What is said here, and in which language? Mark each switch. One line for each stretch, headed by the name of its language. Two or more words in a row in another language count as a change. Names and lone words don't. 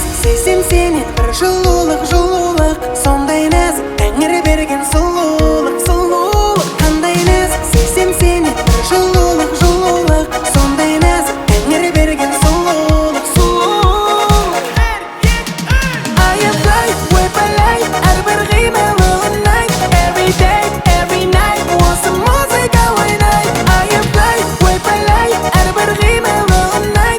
Kazakh: Сезсем сенен бір жылулық, сондай нәзік Тәңір берген сұлулық, қандай нәзік. Сезсем сенен бір жылулық, сондай нәзік Тәңір берген сұлулық. Аяплай, ойпалай, әрбір қимылын айт.
English: Every day, every night,
Kazakh: осы музыка ойнай. Аяплай, ойпалай, әрбір қимылын айт.